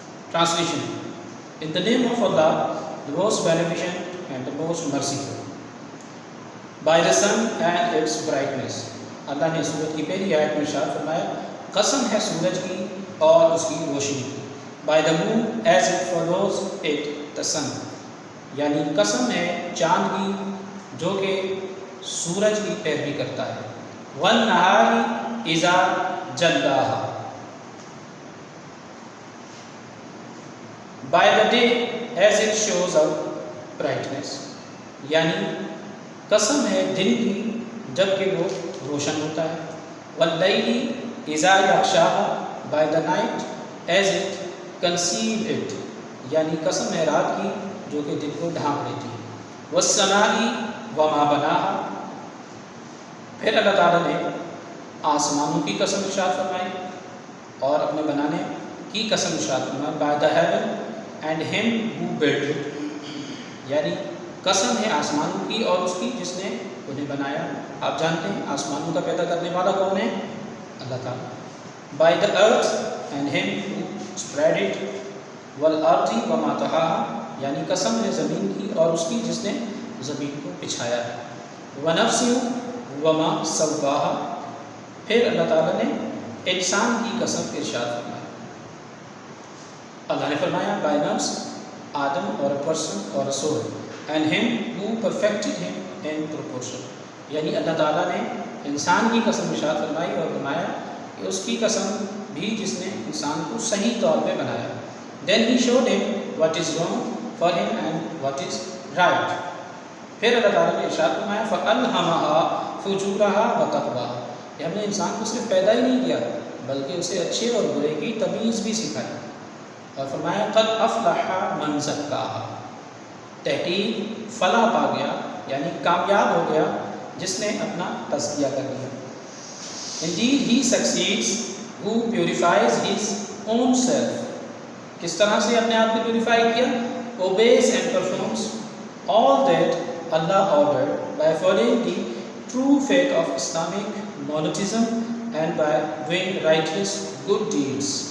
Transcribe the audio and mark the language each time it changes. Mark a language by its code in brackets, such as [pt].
[en] Translation: In the name of Allah, the most beneficent and the most merciful. By the sun and its brightness. [ur] اللہ نے سورت کی پہلی آیت میں ارشاد فرمایا قسم ہے سورج کی اور اس کی روشنی کی. [en] By the moon as it follows it the sun. [ur] یعنی قسم ہے چاند کی جو کہ سورج کی پیروی کرتا ہے. [ar] وَالنَّهَارِ إِذَا جَلَّاهَا. [en] By the day as it shows out brightness. [ur] یعنی قسم ہے دن کی جب کہ وہ روشن ہوتا ہے. [ar] وَاللَّيْلِ إِذَا يَغْشَاهَا. [en] By the night as it conceals it. [ur] یعنی قسم ہے رات کی جو کہ دن کو ڈھانپ لیتی ہے. [ar] وَالسَّمَاءِ وَمَا بَنَاهَا. [ur] پھر اللہ تعالیٰ نے آسمانوں کی قسم ارشاد فرمائی اور اپنے بنانے کی قسم ارشاد فرمائی. [en] By the heaven and him who built it. [ur] یعنی قسم ہے آسمانوں کی اور اس کی جس نے انہیں بنایا. آپ جانتے ہیں آسمانوں کا پیدا کرنے والا کون ہے؟ اللہ تعالیٰ. [en] By the earth and him who spread it. [ar] وَالْأَرْضِ وَمَا طَحَاهَا. [ur] یعنی قسم ہے زمین کی اور اس کی جس نے زمین کو بچھایا ہے. [ar] وَنَفْسٍ وَمَا سَوَّاهَا. [ur] پھر اللہ تعالیٰ نے انسان کی قسم ارشاد فرمایا. اللہ نے فرمایا [en] by nafs Adam اور a person اور a soul and him who perfected him in proportion. [ur] یعنی اللہ تعالیٰ نے انسان کی قسم ارشاد فرمائی اور فرمایا کہ اس کی قسم بھی جس نے انسان کو صحیح طور پہ بنایا. [en] Then he showed him what is wrong for him and what is right. [ur] پھر اللہ تعالیٰ نے ارشاد فرمایا [ar] فَأَلْهَمَهَا فُجُورَهَا وَتَقْوَاهَا. [ur] کہ ہم نے انسان کو صرف پیدا ہی نہیں کیا بلکہ اسے اچھے اور برے کی تمیز بھی سکھائی. اور فرمایا [ar] قَدْ أَفْلَحَ مَنْ زَكَّاهَا. [ur] تحقیق فلاح پا گیا یعنی کامیاب ہو گیا جس نے اپنا تزکیہ کر لیا. [en] Indeed he succeeds who purifies his own self. [ur] کس طرح سے اپنے آپ کو پیوریفائی کیا؟ [en] Obeys and performs all that Allah ordered by following the true faith of Islamic monotheism and by doing righteous good deeds.